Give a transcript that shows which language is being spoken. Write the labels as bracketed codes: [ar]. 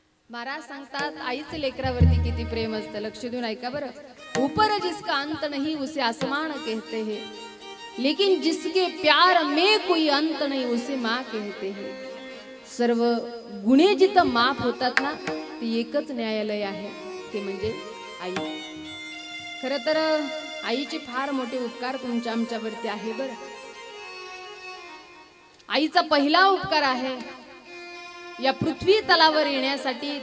[mr] महाराज सांगतात आईचे लेकरावरती किती प्रेम असतं. लक्ष देऊन ऐका बरं. [hi] ऊपर जिसका अंत नहीं उसे आसमान कहते हैं, लेकिन जिसके प्यार में कोई अंत नहीं उसे माँ कहते हैं. [mr] सर्व गुन्हे जिथं माफ होतात ना ते एकच न्यायालय आहे, ते म्हणजे आई. खरं तर आईचे फार मोठे उपकार तुमच्या आमच्यावरती आहे बरं. आईचा पहिला उपकार आहे या पृथ्वी तलावर येण्यासाठी.